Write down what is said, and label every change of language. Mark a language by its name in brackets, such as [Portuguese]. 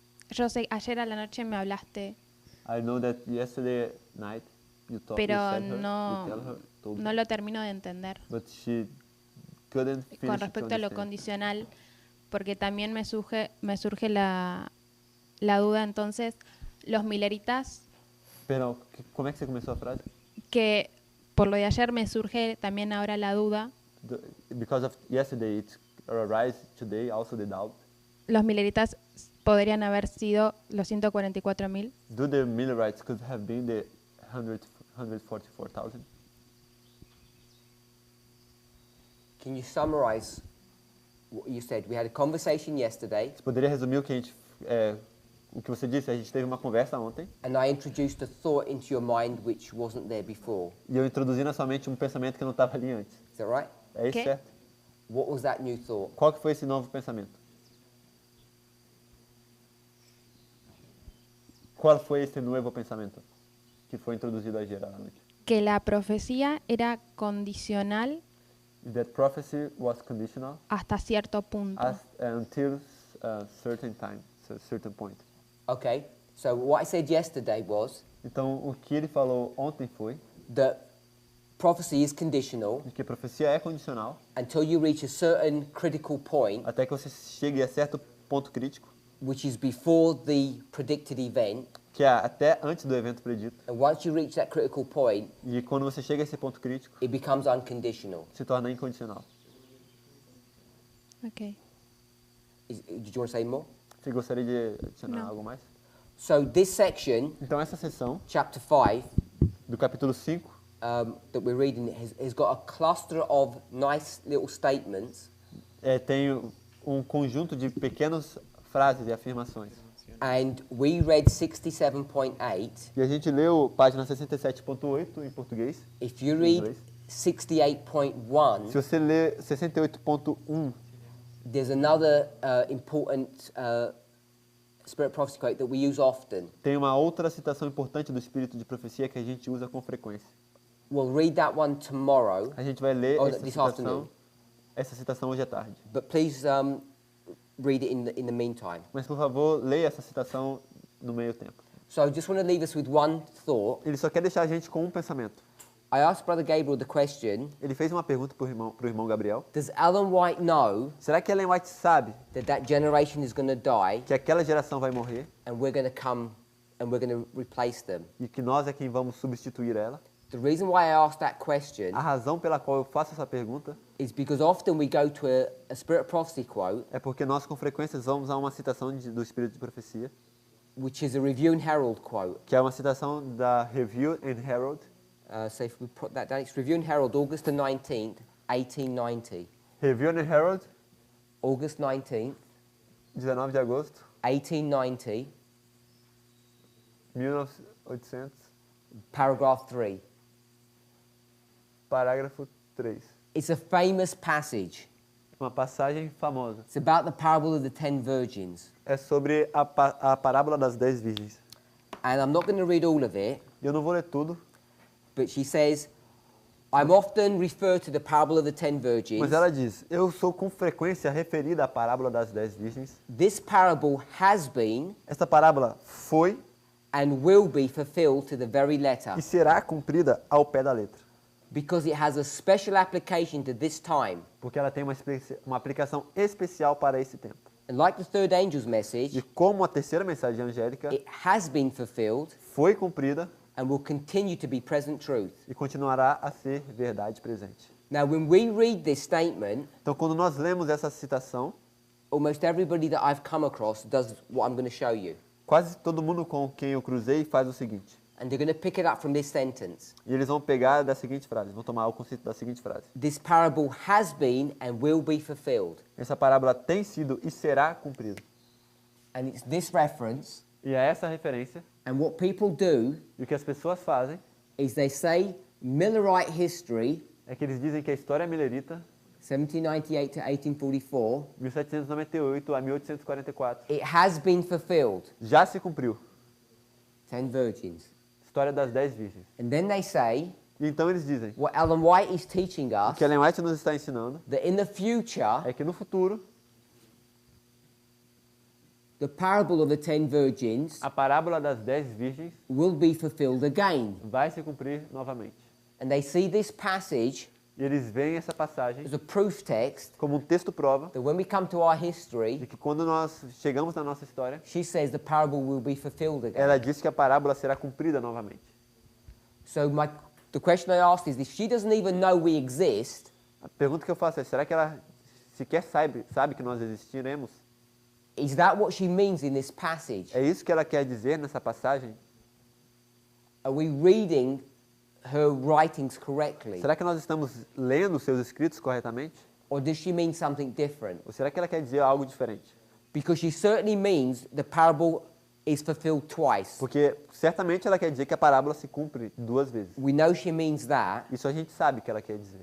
[Spanish] Yo sé, ayer a la noche me hablaste, [English] I know that yesterday night you [Spanish] pero [English] said her, [Spanish] no, [English] you tell her, told [Spanish] no [English] her, [Spanish] lo termino de entender [English] but she couldn't finish [Spanish] con [English] it to [Spanish] respecto a lo [English] understand. [Spanish] condicional, porque también me surge la duda. Entonces, los mileritas, [Portuguese] Pero, como é que você começou a frase? [Spanish] que por lo de ayer me surge también ahora la duda, [English] Because of yesterday, it arise today also the doubt. [Spanish] los mileritas podrían haber sido los 144.000. [English] Do the Millerites could have been the 144,000? Can you summarize what you said? We had a conversation yesterday, [Portuguese] Você poderia resumir o que você disse? A gente teve uma conversa ontem [English] and I introduced a thought into your mind which wasn't there before. [Portuguese] e eu introduzi na sua mente um pensamento que não estava ali antes. [English] Is that right? [Portuguese] É isso, [English] Ok. [Portuguese] certo? [English] What was that new thought? [Portuguese] Qual que foi esse novo pensamento? Qual foi esse novo pensamento que foi introduzido [Spanish] ayer [Portuguese] à noite? [Spanish] Que la profecía era condicional [English] That prophecy was conditional [Spanish] hasta cierto punto. [English] until a certain time, a certain point. Okay, so what I said yesterday was [Portuguese] Então, o que ele falou ontem foi [English] that prophecy is conditional [Portuguese] de que a profecia é condicional [English] until you reach a certain critical point, [Portuguese] até que você chegue a certo ponto crítico, [English] which is before the predicted event. [Portuguese] que é até antes do evento predito. [English] And once you reach that critical point, [Portuguese] E quando você chega a esse ponto crítico, [English] it becomes unconditional. [Portuguese] se torna incondicional. [English] Okay. Did you want to say more? [Portuguese] Você gostaria de adicionar Não. algo mais? [English] So this section, [Portuguese] Então, essa seção [English] chapter 5, [Portuguese] do capítulo 5, [English] that we're reading has got a cluster of nice little statements, [Portuguese] tem um conjunto de pequenas frases e afirmações. [English] and we read 67.8. [Portuguese] E a gente leu página 67.8 em português. [English] If you [Portuguese] em [English] read [Portuguese] inglês. [English] 68.1, [Portuguese] Se você ler 68.1, [English] there's another important spirit prophecy quote that we use often. [Portuguese] tem uma outra citação importante do espírito de profecia que a gente usa com frequência. [English] We'll read that one tomorrow, [Portuguese] A gente vai ler [English] this afternoon. [Portuguese] essa citação hoje à tarde. [English] but please read it in the meantime. [Portuguese] Mas, por favor, leia essa citação no meio tempo. [English] So I just want to leave us with one thought. [Portuguese] Ele só quer deixar a gente com um pensamento. [English] I asked Brother Gabriel the question, [Portuguese] Ele fez uma pergunta para o irmão Gabriel. [English] does Ellen White know [Portuguese] Será que Ellen White sabe [English] that generation is going to die [Portuguese] que aquela geração vai morrer [English] and we're going to come and we're going to replace them? [Portuguese] e que nós é quem vamos substituir ela? [English] The reason why I asked that question [Portuguese] A razão pela qual eu faço essa pergunta [English] is because often we go to a spirit prophecy quote, [Portuguese] é porque nós, com frequência, vamos a uma citação do Espírito de Profecia, [English] which is a Review and Herald quote. [Portuguese] que é uma citação da Review and Herald. [English] So if we put that down, it's Review and Herald, August the 19th, 1890. Review and Herald, August 19th, [Portuguese] 19 de agosto, [English] 1890, [Portuguese] 1800, [English] paragraph 3. [Portuguese] parágrafo 3. [English] It's a famous passage. [Portuguese] Uma passagem famosa. [English] It's about the parable of the 10 virgins. [Portuguese] É sobre a parábola das 10 virgens. [English] And I'm not going to read all of it, [Portuguese] Eu não vou ler tudo, [English] but she says, I'm often referred to the parable of the 10 virgins. [Portuguese] Mas ela diz, eu sou com frequência referida à parábola das 10 virgens. [English] This parable has been [Portuguese] Esta parábola foi [English] and will be fulfilled to the very letter [Portuguese] e será cumprida ao pé da letra. [English] because it has a special application to this time. [Portuguese] Porque ela tem uma aplicação especial para esse tempo. [English] And like the third angel's [Portuguese] E [English] message, [Portuguese] como a terceira mensagem angélica [English] it has been fulfilled [Portuguese] foi cumprida [English] and will continue to be present truth. [Portuguese] e continuará a ser verdade presente. [English] Now, when we read this statement, [Portuguese] Então, quando nós lemos essa citação, [English] almost everybody that I've come across does what I'm going to show you. [Portuguese] quase todo mundo com quem eu cruzei faz o seguinte. [English] And they're going to pick it up from this sentence. [Portuguese] E eles vão pegar da seguinte frase, vão tomar o conceito da seguinte frase. [English] This parable has been and will be fulfilled. [Portuguese] Essa parábola tem sido e será cumprida. [English] And it's this reference. [Portuguese] E é essa referência. [English] And what people do [Portuguese] E o que as pessoas fazem [English] is they say Millerite history, [Portuguese] é que eles dizem que a história milerita, [English] 1798 to 1844, [Portuguese] 1798 a 1844, [English] it has been fulfilled. [Portuguese] já se cumpriu. [English] 10 virgins. [Portuguese] História das 10 virgens. [English] And then they say, [Portuguese] E então eles dizem, [English] what Ellen White is teaching [Portuguese] o [English] us, [Portuguese] que Ellen White nos está ensinando [English] that in the future, [Portuguese] é que no futuro, [English] the parable of the 10 virgins [Portuguese] a parábola das 10 virgens [English] will be fulfilled again. [Portuguese] vai se cumprir novamente. [English] And they see this passage [Portuguese] E eles veem essa passagem [English] as a proof text [Portuguese] como um texto prova [English] that when we come to our [Portuguese] de [English] history, [Portuguese] que quando nós chegamos na nossa história, [English] she says the parable will be fulfilled again. [Portuguese] ela diz que a parábola será cumprida novamente. [English] So the question I asked is, if she doesn't even know we exist, [Portuguese] A pergunta que eu faço é, será que ela sequer sabe que nós existiremos? [English] is that what she means in this passage? [Portuguese] É isso que ela quer dizer nessa passagem? [English] Are we reading her writings correctly? [Portuguese] Será que nós estamos lendo os seus escritos corretamente? [English] Or does she mean something different? [Portuguese] Ou será que ela quer dizer algo diferente? [English] Because she certainly means the parable is fulfilled twice. [Portuguese] Porque certamente ela quer dizer que a parábola se cumpre 2 vezes. [English] We know she means that, [Portuguese] Isso a gente sabe que ela quer dizer.